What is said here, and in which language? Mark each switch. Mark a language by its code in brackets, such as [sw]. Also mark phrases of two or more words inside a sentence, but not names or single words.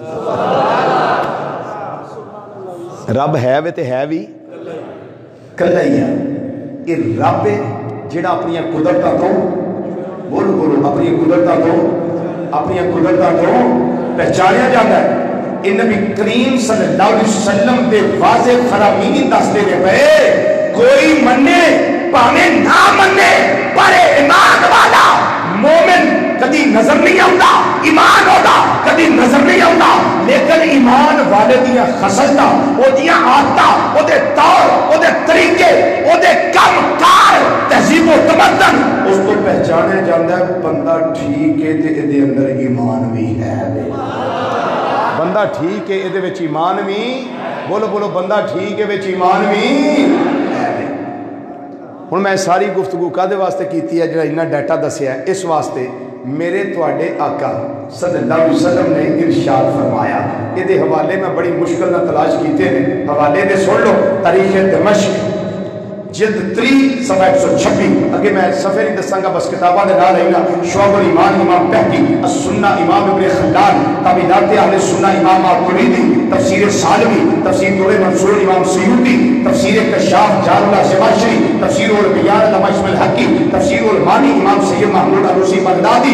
[pa] رب ہے وے تو ہے بھی کلا ہی آ. یہ رب جیہڑا اپنی قدرتاں تو، بولو بولو، اپنی قدرتاں تو پہچانیا جاتا ہے. یہ نبی کریم [ar] صلى الله عليه وسلم [pa] دے واضح فرامین دسدے نے پے کوئی منے بھاویں نہ منے، پر ایمان والا مومن کدی نظر نہیں آتا، ایمان ہوتا کدی نظر نہیں آتا. لیکن ایمان والے دیاں خصلتاں، اودیاں عادتاں، اودے طور، اودے طریقے، اودے کام کار، تہذیب و تمدن، اس کو پہچانیا جاتا ہے بندہ ٹھیک ہے تے ایہدے اندر ایمان بھی ہے. بندہ ٹھیک ہے ایہدے وچ ایمان بھی، بولو بولو، بندہ ٹھیک ہے وچ ایمان بھی ہے. ہن میں ساری گفتگو کاہدے واسطے کیتی ہے، جیہڑا اینا ڈیٹا دسیا اس واسطے [ur] میرے تواڈے آقا صلی اللہ علیہ وسلم نے ارشاد فرمایا. [pa] یہ دے حوالے میں بڑی مشکل نہ تلاش کیتے ہیں, حوالے دے سن لو. تاریخ دمشق جلد 3 صفحہ 126. اگے میں صفحے نہیں دساں گا, بس کتاباں دے نال لینا. شعب الایمان امام بہقی, السنہ امام ابن خلال, تعویلات اہل سنہ امام ماتریدی, تفسیر سالمی, تفسیر دور منصور امام سیوطی, تفسیر کشاف جار اللہ زمخشری, تفسیر البیان علامہ اسماعیل حقی, تفسیر المانی امام سید محمود علوسی بغدادی.